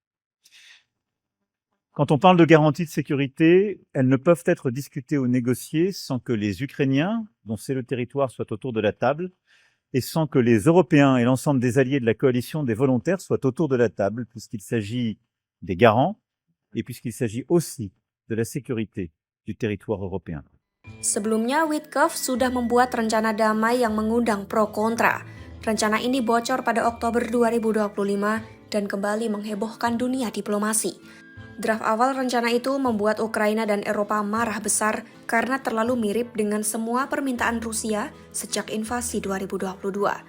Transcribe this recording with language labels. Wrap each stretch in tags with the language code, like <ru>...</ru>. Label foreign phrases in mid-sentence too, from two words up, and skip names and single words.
<fr>Quand on parle de garanties de sécurité, elles ne peuvent être discutées ou négociées sans que les Ukrainiens, dont c'est le territoire, soient autour de la table et sans que les Européens et l'ensemble des alliés de la coalition des volontaires soient autour de la table, puisqu'il s'agit des garants et puisqu'il s'agit aussi de la sécurité du territoire européen.</fr> <id>Sebelumnya, Witkoff sudah membuat rencana damai yang mengundang pro kontra. Rencana ini bocor pada Oktober 2025 dan kembali menghebohkan dunia diplomasi. Draft awal rencana itu membuat Ukraina dan Eropa marah besar karena terlalu mirip dengan semua permintaan Rusia sejak invasi 2022.</id>